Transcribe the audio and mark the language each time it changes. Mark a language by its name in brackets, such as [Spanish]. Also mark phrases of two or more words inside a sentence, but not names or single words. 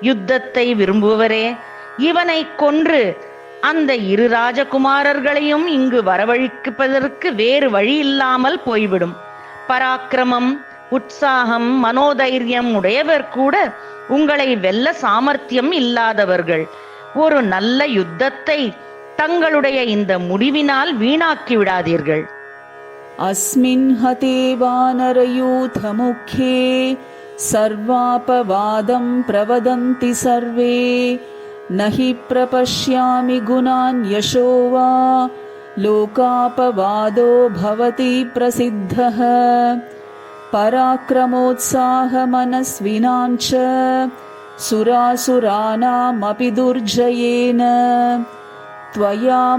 [Tamil] யுத்தத்தை விரும்புவரே, இவனை கொன்று அந்த இரு ராஜகுமாரர்களையும் இங்கு வரவழைப்பதற்கு வேறு வழி இல்லாமல் போய்விடும். பராக்கிரமம், உற்சாகம், மனோதைரியம் உடையவர் கூட உங்களை வெல்ல சாமர்த்தியம் இல்லாதவர்கள். ஒரு நல்ல யுத்தத்தை தங்களுடைய இந்த முடிவினால் வீணாக்கி விடாதீர்கள். [Sanskrit] अस्मिन् हते वानरयूथमुखे सर्वापवादं प्रवदन्ति सर्वे न हि प्रपश्यामि गुणान् यशो वा लोकापवादो भवति प्रसिद्धः पराक्रमोत्साहमनस्विनां च सुरासुराणामपि दुर्जयेन त्वया